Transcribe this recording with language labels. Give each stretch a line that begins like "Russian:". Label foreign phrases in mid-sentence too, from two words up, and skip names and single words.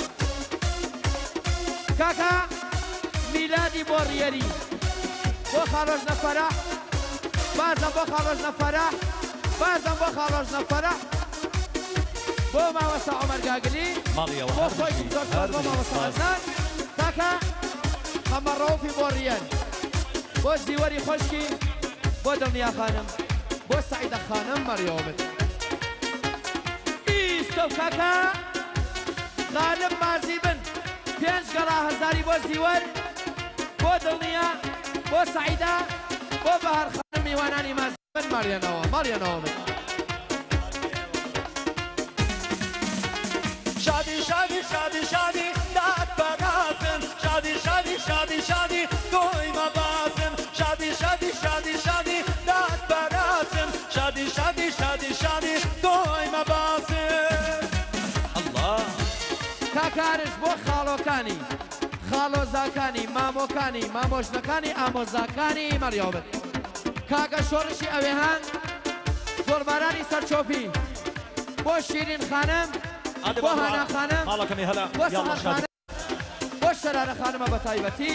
Central Kurdish: کاکە میلادی بۆ ڕیەری بۆ خاڵۆژنە فەرەح بازم بۆ خاڵۆژنە فەرەح بازم بۆ خاڵۆژنە فەرەح بۆ مامۆستا عومەر گاگلی بۆ خۆی زۆر بۆ مامۆستا عەزان کاکە خەمە ڕەوفی بۆ ڕیەن بۆ زیوەری خۆشکی بۆ دڵنیا خانم بۆ سەعیدە خانم مەڕیەوە بن ئیستۆ کاکە غالب مازی بن 5 گەڵا هەزاری بۆ زیوەر بۆ دڵنیا بۆ سەعیدە بۆ بەهەر خانم میوانانی مازی بن مەڕیەنەوە بن شادی شادی شادی شادی داد براسن شادی شادی شادی شادی توی مباسن شادی شادی شادی شادی داد براسن شادی شادی شادی شادی توی مباسن الله کاکارش بۆ خاڵۆکانی خاڵۆزاکانی مامۆکانی مامۆژنەکانی ئامۆزاکانی مەڕیەوە بن کاکە شۆڕشی ئەوێهان گۆڵبارانی سەرچۆپی بۆ شیرین خانم بۆ هانا خانم بۆ سەهەر خانم بۆ شەرارە خانمە بە تایبەتی